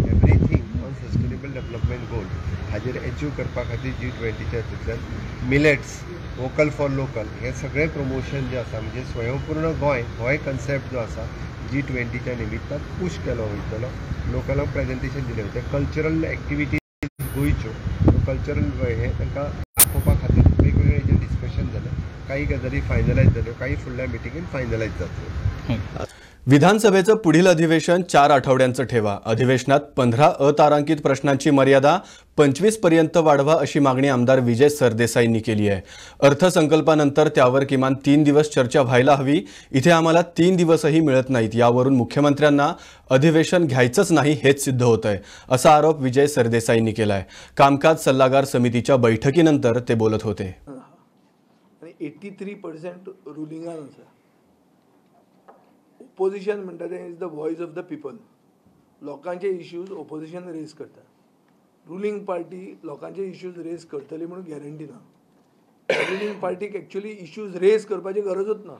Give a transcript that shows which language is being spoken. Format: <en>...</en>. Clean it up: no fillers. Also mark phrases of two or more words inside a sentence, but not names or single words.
<en>everything on sustainable development goal</en> <kok>हाजेर अचीव करपा खातीर G20च्या हातूंतल्यान मिलेट्स,</kok> <en>vocal for local</en> <kok>हे सगळे प्रमोशन जे आसा म्हणजे स्वयंपूर्ण गोंय हो एक कन्सेप्ट जो आसा G20च्या निमित्तान पुश केलो वयतलो. लोकलांक प्रेजेंटेशन दिलें वयता.</kok> <en>cultural activities</en> <kok>गोंयच्यो कल्चरल हे तांकां दाखोवपा खातीर वेगवेगळे हेजेर डिस्कशन जालें. काही गजाली फायनलायज जाल्यो, काही फुडल्या मिटिंगेन फायनलायज जातल्यो.</kok> <mr>विधानसभेचं पुढील अधिवेशन 4 आठवड्यांचं ठेवा. अधिवेशनात 15 अतारांकित प्रश्नांची मर्यादा 25 पर्यंत वाढवा अशी मागणी आमदार विजय सरदेसाईंनी केली आहे. अर्थसंकल्पानंतर त्यावर किमान 3 दिवस चर्चा व्हायला हवी. इथे आम्हाला 3 दिवसही मिळत नाहीत. यावरून मुख्यमंत्र्यांना अधिवेशन घ्यायचंच नाही हेच सिद्ध होतंय असा आरोप विजय सरदेसाईंनी केलाय. कामकाज सल्लागार समितीच्या बैठकीनंतर ते बोलत होते.</mr> <kok>83% रुलिंगान आसा. ओपोजिशन म्हणटा तें</kok> <en>is the voice of the people.</en> <kok>लोकांचे इश्यूज ओपोजिशन रेज करता. रुलींग पार्टी लोकांचे इश्यूज रेज करतली म्हणून गॅरंटी ना. रुलींग पार्टीक एक्चुअली इश्यूज रेज करपाची गरजूच ना.</kok>